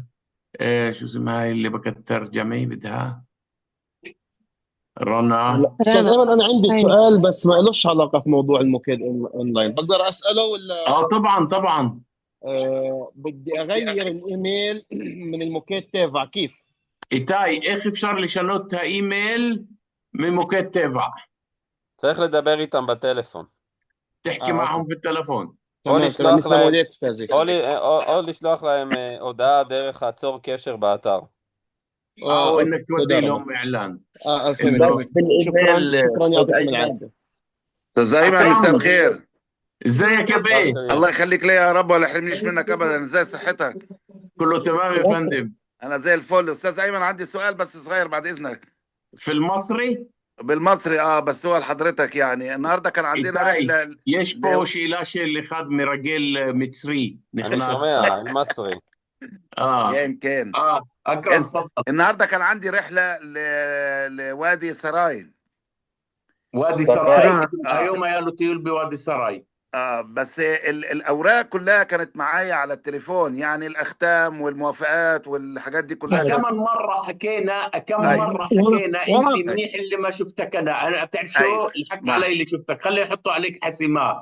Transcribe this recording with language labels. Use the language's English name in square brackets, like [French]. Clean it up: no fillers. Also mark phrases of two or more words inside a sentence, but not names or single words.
[Arabic] شو اسمها هاي اللي بدها ترجمي بدها رنا. أستاذ أيمن، أنا عندي أيوة. سؤال بس ما لهش علاقة في موضوع الموكد أونلاين، بقدر أسأله ولا؟ طبعا طبعا. بدي أغير الإيميل من الموكد تبع، كيف؟ [Hebrew] איתי, איך אפשר לשנות את האימייל ממוקד טבע? צריך לדבר איתם בטלפון. [Arabic] תחכי معهم في التلفون. تمام تمام، يسلم وديك أستاذي. [Hebrew] או לשלוח להם הודעה דרך עצור קשר באתר. [Arabic] أو إنك تودي تودي لهم إعلان. فهمت. شكرا يعطيكم العافية. استاذ ايمن مساء الخير. ازيك يا بيه؟ الله يخليك لي يا رب ولا يحرمنيش منك ابدا. ازاي صحتك؟ كله تمام يا فندم. انا زي الفل. استاذ ايمن عندي سؤال بس صغير بعد اذنك. في المصري؟ بالمصري بس هو لحضرتك. يعني النهارده كان عندنا رحله. [Hebrew] יש פה שאלה של אחד מרגל מצרי אני נכנס. שומע, [Arabic] المصري. يمكن أكرم تفضل. النهارده كان عندي رحله لوادي سراي. وادي سراي. اليوم [Hebrew] היה לו טיול [Arabic] بوادي سراي. بس الاوراق كلها كانت معايا على التليفون، يعني الاختام والموافقات والحاجات دي كلها. كم مرة حكينا انت منيح اللي ما شفتك. انا بتعرف شو الحق علي اللي شفتك، خلي يحطوا عليك حسيمات.